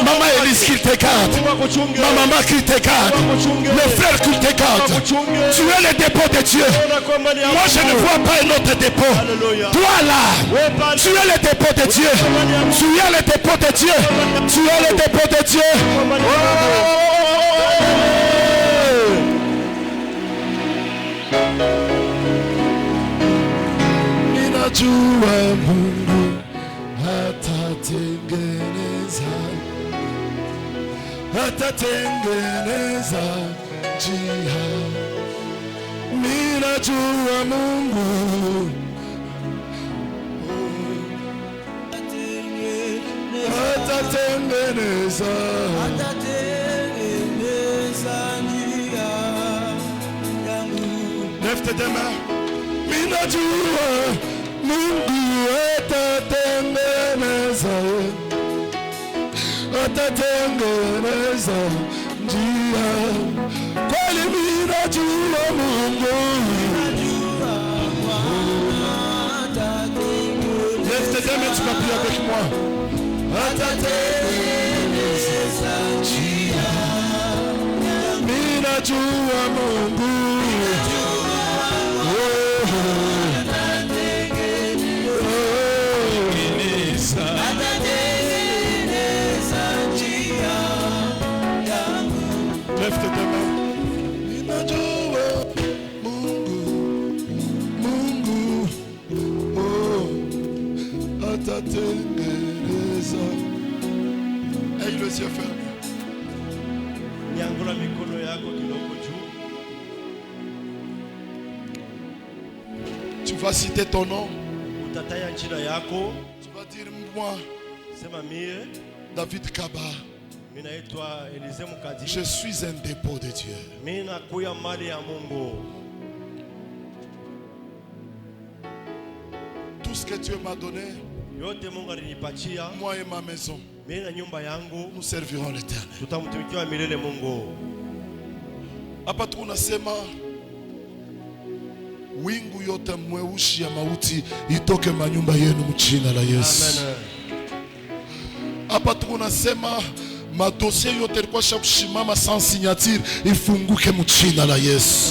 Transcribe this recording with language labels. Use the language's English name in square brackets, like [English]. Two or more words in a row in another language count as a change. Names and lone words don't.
[French] Maman Élise, qu'il te garde. Ma maman, qu'il te garde. Le frère, qu'il te garde. Tu es le dépôt de Dieu. Moi je ne vois pas un autre dépôt. Toi là, tu es le dépôt de Dieu. Tu es le dépôt de Dieu. Tu es le dépôt de Dieu. [Swahili] Ninajua Mungu atatengeneza njia. Ninajua Mungu atatengeneza njia yangu. [French] Lève tes deux mains. [Swahili] Ninajua Mungu atatengeneza njia. Kweli ninajua Mungu. [French] Lève tes deux mains, tu vas prier avec moi. [Swahili] Atatengeneza ninajua Mungu. [French] Lève tes deux mains. [Swahili] Ninajua Mungu, Mungu, oh, atatengeneza. [French] Aie les yeux fermés. [Swahili] Nyangula mikono yako kidogo juu. [French] Tu vas citer ton nom. [Swahili] Utataya jina yako. [French] Tu vas dire moi, [Swahili] Sema mie David Kaba. [French] Je suis un dépôt de Dieu. Tout ce que Dieu m'a donné, moi et ma maison, nous servirons l'Éternel. [Swahili] Hapa tunasema wingu yote mweusi ya mauti itoke manyumba yenu mjina la Yesu. Hapa tunasema madosie yote ilikuwa shakushimama [French] sans signature [Swahili] ifunguke mjina la Yesu.